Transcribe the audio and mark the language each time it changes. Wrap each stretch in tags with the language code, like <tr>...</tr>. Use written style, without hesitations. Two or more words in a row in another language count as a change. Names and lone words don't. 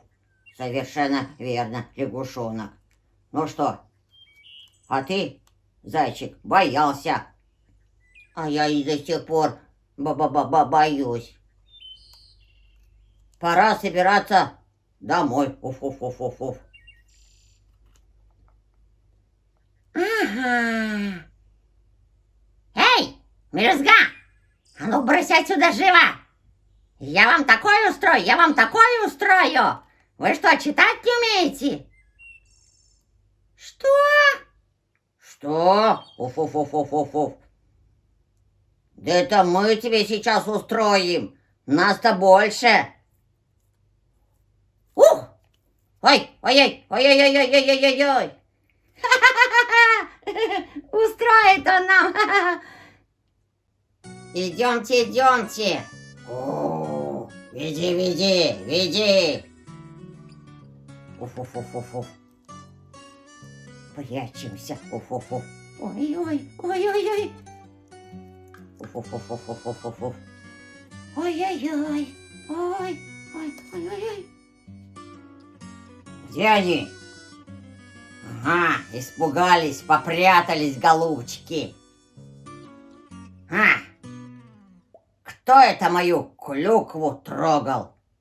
<ru>Совершенно верно, лягушонок. Ну что, а ты, зайчик, боялся. А я и до сих пор боюсь. Пора собираться домой. Уф-уф-уф-уф-уф. Ага. Эй, мелюзга! А ну, брысь отсюда живо! Я вам такое устрою, я вам такое устрою! Вы что, читать не умеете? Что? Что? Уф-уф-уф-уф-уф. Да это мы тебе сейчас устроим. Нас-то больше. Ух! Ой, ой-ой, ой-ой-ой-ой-ой-ой-ой-ой. Устроит он нам! Идемте, идемте. О, веди, веди, веди. Уф-уф-уф-уф. Прячемся. Уф-уф-уф. Ой-ой, ой-ой-ой, Уф-уф-уф-уф-уф-уф. ой-ой-ой, ой-ой-ой. Где они? Ага, испугались, попрятались, голубчики. А, кто это мою клюкву трогал?</ru>